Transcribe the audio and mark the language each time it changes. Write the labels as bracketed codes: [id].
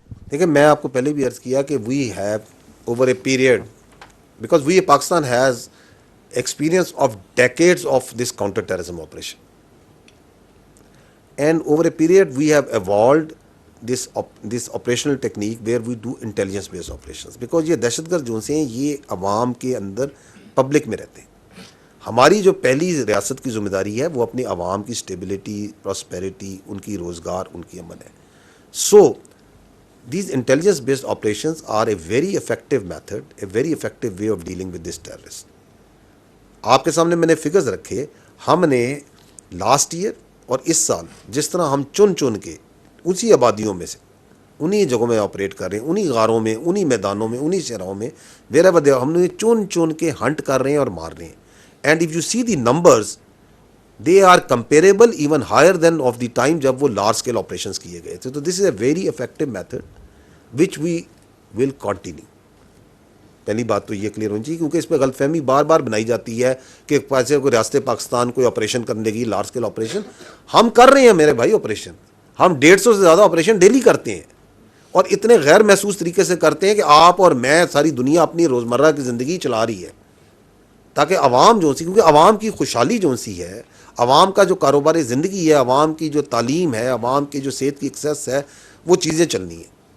[ur] دیکھیں, میں آپ کو پہلے بھی عرض کیا کہ [en] we have over a period, because we Pakistan has experience of decades of this counter terrorism operation, and over a period we have evolved this operational technique where we do intelligence based operations, because [ur] یہ دہشت گرد جو سے ہیں یہ عوام کے اندر public میں رہتے ہیں. ہماری جو پہلی ریاست کی ذمہ داری ہے وہ اپنی عوام کی اسٹیبلٹی, پراسپیرٹی, ان کی روزگار, ان کی امن ہے. [en] So these intelligence based operations are a very effective method, a very effective way of dealing with this terrorist. [ur] آپ کے سامنے میں نے فگرز رکھے. ہم نے لاسٹ ایئر اور اس سال جس طرح ہم چن کے اسی آبادیوں میں سے انہی جگہوں میں آپریٹ کر رہے ہیں, انہی غاروں میں, انہی میدانوں میں, انہی شہروں میں, ہم نے چن کے ہنٹ کر رہے ہیں اور مار رہے ہیں. [en] and if you see the numbers, they are comparable even higher than of the time [ur] جب وہ لارج اسکیل آپریشنس کیے گئے تھے. [en] تو this is a very effective method which we will continue. [ur] پہلی بات تو یہ کلیئر ہونی چاہیے, کیونکہ اس پہ غلط فہمی بار بار بنائی جاتی ہے کہ پیسے کوئی ریاست پاکستان کوئی آپریشن کرنے کی, لارج اسکیل آپریشن. ہم کر رہے ہیں میرے بھائی آپریشن, ہم 150 سے زیادہ آپریشن ڈیلی کرتے ہیں, اور اتنے غیر محسوس طریقے سے کرتے ہیں کہ آپ اور میں, ساری دنیا اپنی روزمرہ کی زندگی چلا رہی ہے, تاکہ عوام جو سی, کیونکہ عوام کی خوشحالی جو سی ہے, عوام کا جو کاروبار زندگی ہے, عوام کی جو تعلیم ہے, عوام کی جو صحت کی ایکسیس ہے, وہ چیزیں چلنی ہیں.